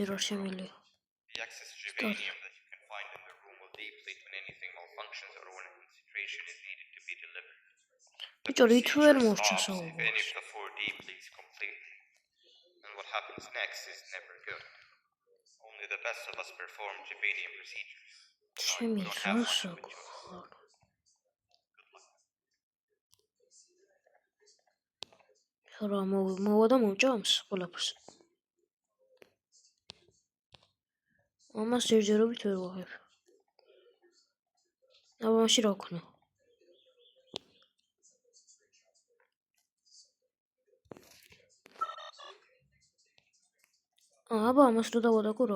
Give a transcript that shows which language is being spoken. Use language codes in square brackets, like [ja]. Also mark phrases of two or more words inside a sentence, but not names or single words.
[en] The excess juvenium that you can find in the room will deplete when anything malfunctions or when a concentration is needed to be delivered. The procedure stops if any of the 4 depletes completely. And what happens next is never good. Only the best of us perform juvenium procedures. You don't have much of a choice. [ka] რა მოვა და მომჭამს ყველაფერს. ამას ჯერჯერობით ვერ ვაღებ. აბა მაშინ რა ვქნა? აბა ამას რო დავადაგო რა?